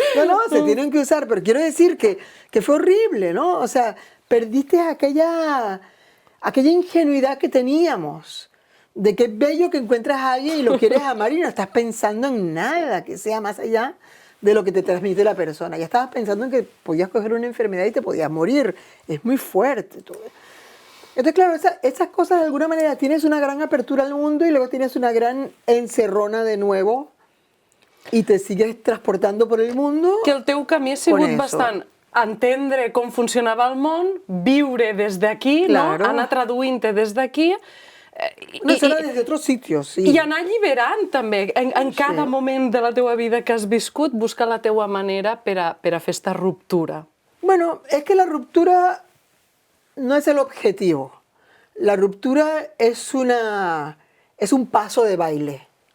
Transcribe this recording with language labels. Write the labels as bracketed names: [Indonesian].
[Spanish] No, se tienen que usar, pero quiero decir que fue horrible, ¿no? O sea, perdiste aquella ingenuidad que teníamos, de que es bello que encuentras a alguien y lo quieres amar y no estás pensando en nada que sea más allá de lo que te transmite la persona. Ya estabas pensando en que podías coger una enfermedad y te podías morir. Es muy fuerte todo. Entonces, claro, esas cosas de alguna manera tienes una gran apertura al mundo y luego tienes una gran encerrona de nuevo y te sigues transportando por el mundo. [Catalan] Que el teu camí ha sigut bastant entendre com funcionava el món, viure des d'aquí, [Spanish] claro, [Catalan] no? Anar traduint-te des d'aquí. [Spanish] No, eso era desde otros sitios, sí. [Catalan] I anar alliberant també, en cada moment de la teua vida que has viscut, buscar la teua manera per a fer esta ruptura. [Spanish] Bueno, es que la ruptura no es el objetivo. La ruptura es un paso de baile.